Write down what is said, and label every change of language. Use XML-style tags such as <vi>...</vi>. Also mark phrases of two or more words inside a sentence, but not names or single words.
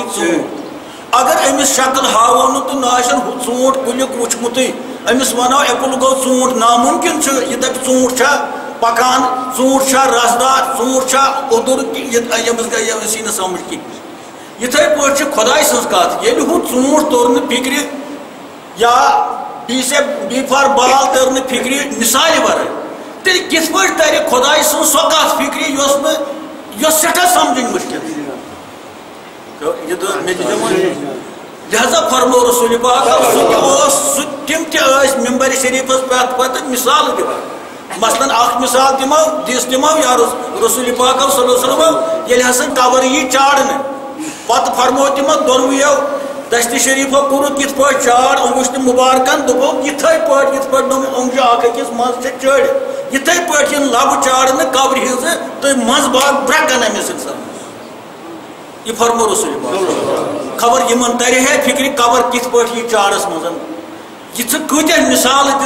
<ks>ژوٗنٛٹھ اگر أمِس شکل ہاوو نہٕ تہٕ نہ آسن ہُہ ژوٗنٛٹھ کُلیُک وٕچھمُتٕے أمِس وَنو ایپل گوٚو ژوٗنٛٹھ نامُمکِن چھُ یہِ دَپہِ ژوٗنٛٹھ چھا پکان ژوٗنٛٹھ چھا رسدار ژوٗنٛٹھ چھا اوٚدُر أمِس یی نہٕ سمجھ کِہیٖنۍ یِتھَے پٲٹھۍ چھِ خۄداے سٕنٛز کَتھ ییٚلہِ ہُہ ژوٗنٛٹھ توٚر نہٕ فِکرِ یا بی فار بال تٔر نہٕ فِکرِ مِثالہِ وَرٲے تیٚلہِ کِتھ پٲٹھۍ تَرِ خۄداے سٕنٛز سۄ کَتھ فِکرِ یۄس سٮ۪ٹھاہ سَمجھٕنۍ مُشکِل لہذا فرمو رسول پاک سُہ تِم تہِ ٲسۍ مِمبرِ شریٖفَس پٮ۪ٹھ پَتہٕ مِثالہٕ دِوان مثلاً اکھ مِثال دِمو یا رسول پاک</ks> <ar>صلی اللہ علیہ وسلم</ar> <ks>ییٚلہِ ہسا قبر یی چاڑنہٕ پتہٕ فرمو تِمو دۄنوٕیو دشتہِ شریٖفو کوٚرُکھ یِتھ پٲٹھۍ چاڑ اوٚنگُشتہٕ مُبارکن دوٚپُکھ یِتھَے پٲٹھۍ دوٚپ اوٚنگجہِ اکھ أکِس منٛز چھِ چٲڑِتھ یِتھَے پٲٹھۍ یِن لبہٕ چاڑنہٕ قبرِ ہِنٛزٕ تہٕ منٛزٕ باغ برٛکن أمِس اِنسان یہِ فرمو رسول پاک خبر یِمن ترِ ہے فِکرِ قبر کِتھ پٲٹھۍ یی چاڑس منٛز یہِ ژٕ کۭتیاہ مِثالہٕ</ks>